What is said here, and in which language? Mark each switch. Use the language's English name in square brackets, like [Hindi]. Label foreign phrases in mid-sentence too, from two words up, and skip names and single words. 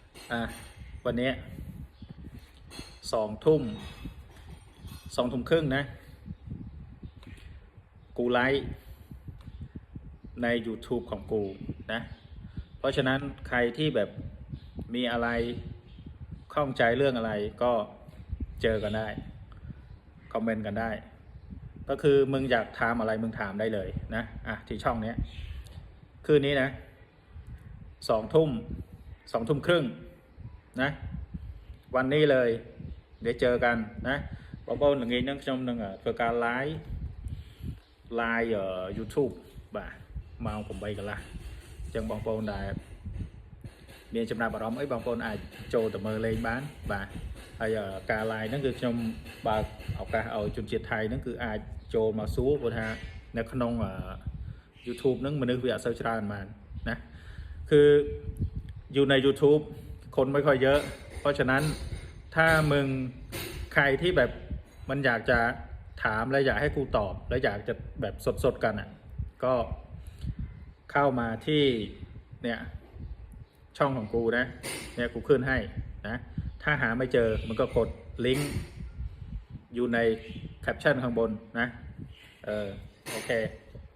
[Thai] อ่ะวันนี้2 ทุ่มนะกูไลฟ์ใน YouTube ของกูนะเพราะฉะนั้นใครที่แบบมีอะไรข้องใจเรื่องอะไรก็เจอกันได้คอมเมนต์กันได้ก็คือมึงอยากถามอะไรมึงถามได้เลยนะที่ช่องนี้คืนนี้นะ 2 ทุ่มครึ่งนะวันนี้เลยเดี๋ยวเจอกันนะ [Khmer] បងប្អូនល្ងាចហ្នឹងខ្ញុំនឹងធ្វើការ live YouTube បាទម៉ោង 8 កន្លះអញ្ចឹងបងប្អូនដែលមានចំ ណាប់អារម្មណ៍អីបងប្អូនអាចចូលទៅមើលលេងបានបាទហើយការ live ហ្នឹងគឺខ្ញុំបើកឱកាសឲ្យជនជាតិថៃហ្នឹងគឺ អាចចូលមកសួរព្រោះថានៅក្នុង YouTube ហ្នឹងមនុស្សវាអត់សូវច្រើនប៉ុន្មានណាคือ [Thai] อยู่ใน YouTube คนไม่ค่อยเยอะเพราะฉะนั้นถ้ามึงใครที่แบบมันอยากจะถามและอยากให้กูตอบและอยากจะแบบสดๆกันก็เข้ามาที่เนี่ยช่องของกูนะเนี่ยกูขึ้นให้นะถ้าหาไม่เจอมันก็กดลิงก์อยู่ในแคปชั่นข้างบนนะโอเค